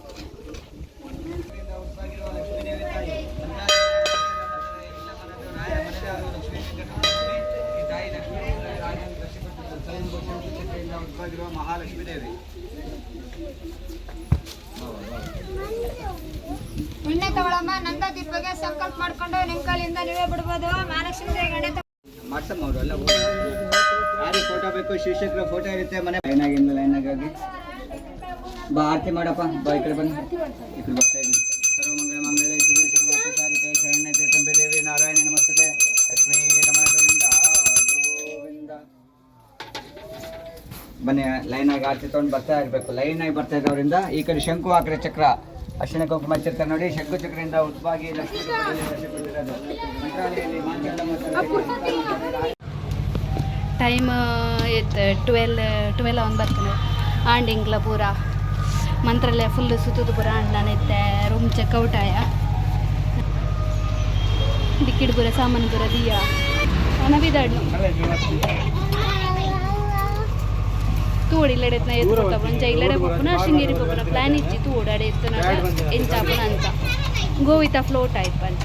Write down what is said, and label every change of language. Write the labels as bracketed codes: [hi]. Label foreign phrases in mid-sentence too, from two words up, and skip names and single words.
[kn] ಮಹಾಲಕ್ಷ್ಮೀ ದೇವಿ ಎಣ್ಣೆ ತಗೊಳಮ್ಮ. ನಂದ ದೀಪಗೆ ಸಂಕಲ್ಪ ಮಾಡ್ಕೊಂಡು ನಿಮ್ ಕಾಲಿಂದ ನೀವೇ ಬಿಡ್ಬೋದು. ಮಹಾಲಕ್ಷ್ಮೀ ದೇವಿ ಎಣ್ಣೆ ಮಾಡ್ಸಮ್ಮ. ಅವರು ಎಲ್ಲ ಯಾರಿಗೆ ಫೋಟೋ ಬೇಕು, ಶಿಕ್ಷಕರ ಫೋಟೋ ಇರುತ್ತೆ ಮನೆ ಲೈನಾಗಿ. ಬಾ ಆರತಿ ಮಾಡಪ್ಪ, ಬಾ ಈ ಕಡೆ ಬನ್ನಿ, ಈ ಕಡೆ ಬರ್ತಾ ಇದ್ದೀನಿ. [sa] ಸರ್ವಮಂಗಳ ಮಂಗಳ ಶಿವ ಸಾರಿಕೆ ಶರಣ್ಯತೆ ತುಂಬೆ ದೇವಿ ನಾರಾಯಣ ನಮಸ್ತೆ ಲಕ್ಷ್ಮೀ ರಮಣ ಗೋವಿಂದ ಗೋವಿಂದ. [kn] ಬನ್ನಿ ಲೈನಾಗಿ ಆರತಿ ತೊಗೊಂಡು ಬರ್ತಾ ಇರಬೇಕು. ಲೈನಾಗಿ ಬರ್ತಾ ಇದ್ದವರಿಂದ ಈ ಕಡೆ ಶಂಕು, ಆ ಕಡೆ ಚಕ್ರ, ಅರ್ಶಿಣ ಕುಂಕುಮ ಚಿತ್ರ ನೋಡಿ. ಶಂಕು ಚಕ್ರದಿಂದ ಉದ್ಭಾಗಿ ಲಕ್ಷ್ಮೀ ಟೈಮ್ ಇತ್ತು 12 ಒಂದು ಬರ್ತಾನೆ. [tcy] ಆಂಡಿಂಗ್ಲ ಪೂರ ಮಂತ್ರಾಲಯ ಫುಲ್ ಸುತ್ತದು ಪೂರ ಆಂಡ್ಲಾನೈತೆ. [en] room checkout [tcy] ಆಯ ಟಿಕೆಟ್ ಪೂರ ಸಾಮಾನು ಪೂರ ದಿಯ ಅನವಿದಾಡ್ನು ತೂಡು ಇಲ್ಲಡೆತ್ನ ಎತ್ಕೊತ ಮುಂಚೆ ಇಲ್ಲಡೆ ಪೋಪುನ ಶೃಂಗೇರಿ ಪೋಪುನ ಪ್ಲಾನ್ ಇಚ್ಚಿ ತೂಡು ಅಡೆ ಎತ್ತನ ಎಂಚಾಪುನ ಅಂತ ಗೋವಿತ ಫ್ಲೋಟ್ ಆಯ್ತು ಅಂತ